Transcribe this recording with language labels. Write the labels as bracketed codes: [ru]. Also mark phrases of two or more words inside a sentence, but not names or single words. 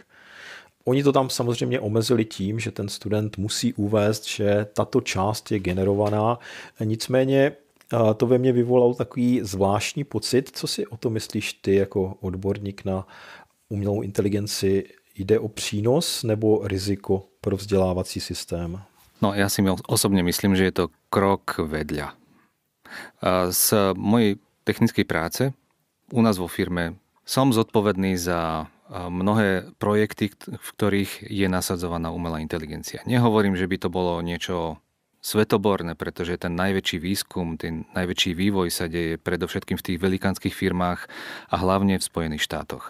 [cs] Oni to tam samozřejmě omezili tím, že ten student musí uvést, že tato část je generovaná. Nicméně to ve mně vyvolalo takový zvláštní pocit. Co si o to myslíš ty jako odborník na umělou inteligenci? Jde o přínos nebo riziko pro vzdělávací systém? [sk] No ja si osobne myslím, že je to krok vedľa. Z mojej technickej práce u nás vo firme som zodpovedný za mnohé projekty, v ktorých je nasadzovaná umelá inteligencia. Nehovorím, že by to bolo niečo svetoborné, pretože ten najväčší výskum, ten najväčší vývoj sa deje predovšetkým v tých velikánskych firmách a hlavne v Spojených štátoch.